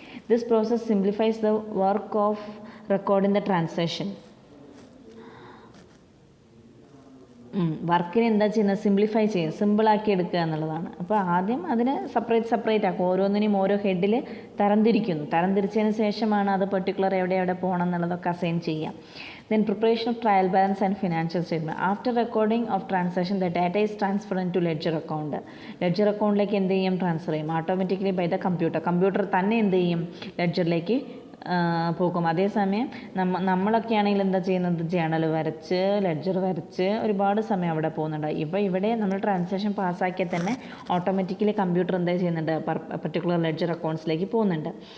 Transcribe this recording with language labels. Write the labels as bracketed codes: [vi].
[en] This process simplifies the work of recording the transaction. [ml] വർക്കിനെ എന്താ ചെയ്യുന്നത്, സിംപ്ലിഫൈ ചെയ്യും, സിമ്പിളാക്കി എടുക്കുക എന്നുള്ളതാണ്. അപ്പോൾ ആദ്യം അതിനെ സെപ്പറേറ്റ് ആക്കും. ഓരോന്നിനെയും ഓരോ ഹെഡിൽ തരംതിരിച്ചതിന് ശേഷമാണ് അത് പെർട്ടിക്കുലർ എവിടെ പോകണം എന്നുള്ളതൊക്കെ അസൈൻ ചെയ്യാം. [en] Then preparation of trial balance and financial statement. After recording of transaction, the data is transferred into ledger account. [ml] Ledger അക്കൗണ്ടിലേക്ക് എന്ത് ചെയ്യും, ട്രാൻസ്ഫർ ചെയ്യും [en] automatically by the computer [ml] തന്നെ എന്ത് ചെയ്യും, ലെഡ്ജറിലേക്ക് പോകും. അതേസമയം നമ്മളൊക്കെ ആണെങ്കിൽ എന്താ ചെയ്യുന്നത്, ജേണൽ വരച്ച് ലെഡ്ജർ വരച്ച് ഒരുപാട് സമയം അവിടെ പോകുന്നുണ്ട്. ഇവിടെ നമ്മൾ ട്രാൻസാക്ഷൻ പാസ്സാക്കിയാൽ തന്നെ ഓട്ടോമാറ്റിക്കലി കമ്പ്യൂട്ടർ എന്താ ചെയ്യുന്നുണ്ട്, പർട്ടിക്കുലർ ലെഡ്ജർ അക്കൗണ്ട്സിലേക്ക് പോകുന്നുണ്ട്.